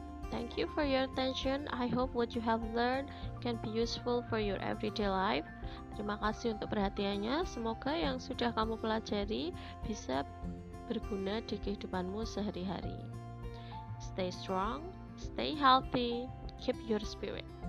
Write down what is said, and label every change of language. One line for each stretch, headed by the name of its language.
English: Thank you for your attention. I hope what you have learned can be useful for your everyday life.
Indonesian: Terima kasih untuk perhatiannya. Semoga yang sudah kamu pelajari bisa berguna di kehidupanmu sehari-hari.
English: Stay strong, stay healthy, keep your spirit.